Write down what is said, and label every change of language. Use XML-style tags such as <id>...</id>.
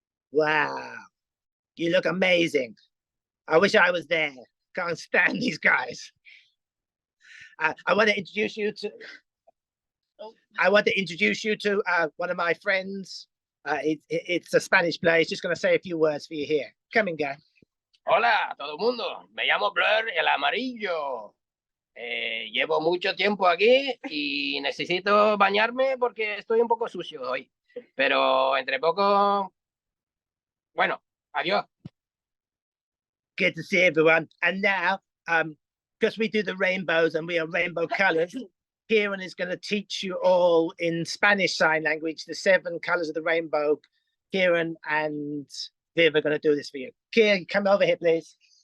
<en>Wow, you look amazing. I wish I was there. Can't stand these guys. I want to introduce you to one of my friends. It's a Spanish player. He's just going to say a few words for you here. Come in, guy.</en> <es>Hola, todo mundo. Me llamo Blur el Amarillo. Llevo mucho tiempo aquí y necesito bañarme porque estoy un poco sucio hoy. Pero entre poco, bueno, adiós.</es> <en>Good to see everyone. And now, because we do the rainbows and we are rainbow colors, Kieran is going to teach you all in Spanish Sign Language the 7 colors of the rainbow. Kieran and Viv are going to do this for you. Kieran, come over here, please.</en>